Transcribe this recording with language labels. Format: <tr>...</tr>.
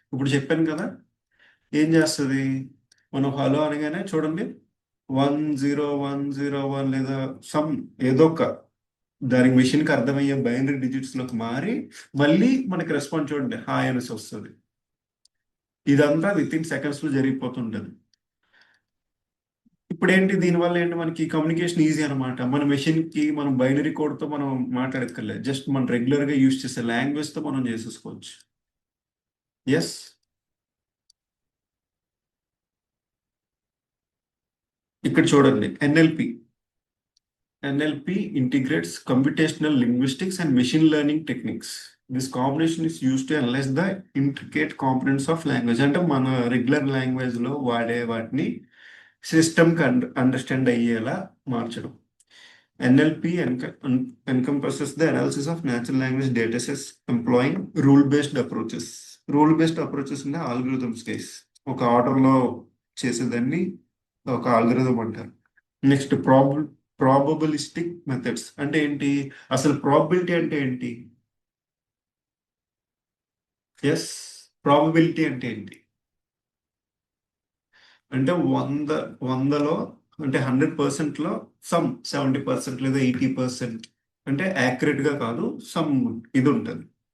<te>ఇప్పుడు చెప్పాను కదా, ఏం చేస్తుంది? మనం హలో అనగానే చూడండి, 10101 లేదా సమ్ ఏదో ఒక దానికి మెషిన్కి అర్థమయ్యే బైనరీ డిజిట్స్లోకి మారి మళ్ళీ మనకి రెస్పాన్స్ చూడండి హాయ్ అనేసి వస్తుంది. ఇదంతా విత్ ఇన్ సెకండ్స్లో జరిగిపోతుంటుంది. ఇప్పుడు ఏంటి, దీనివల్ల ఏంటి, మనకి కమ్యూనికేషన్ ఈజీ అనమాట. మన మెషిన్కి మనం బైనరీ కోడ్తో మనం మాట్లాడక్కర్లేదు, జస్ట్ మనం రెగ్యులర్గా యూజ్ చేసే లాంగ్వేజ్తో మనం చేసేసుకోవచ్చు. ఎస్, ఇక్కడ చూడండి,</te> <en>NLP integrates computational linguistics and machine learning techniques. This combination is used to analyze the intricate components of language.</en> <te>అంటే మన రెగ్యులర్ లాంగ్వేజ్ లో వాడే వాటిని సిస్టమ్ కి అండర్స్టాండ్ అయ్యేలా మార్చడం.</te> <en>NLP encompasses the analysis of natural language datasets employing rule-based approaches. Rule-based approaches</en> <te>అంటే algorithms case, ఒక ఆర్డర్లో చేసేదాన్ని ఒక ఆల్గోరిథం అంటారు. నెక్స్ట్ ప్రాబబిలిస్టిక్ మెథడ్స్ అంటే ఏంటి? అసలు ప్రాబబిలిటీ అంటే ఏంటి? ఎస్, ప్రాబబిలిటీ అంటే ఏంటి అంటే వందలో అంటే 100%లో సమ్ 70% లేదా 80% అంటే యాక్యురేట్ గా కాదు, సమ్ ఇది ఉంటుంది.</te>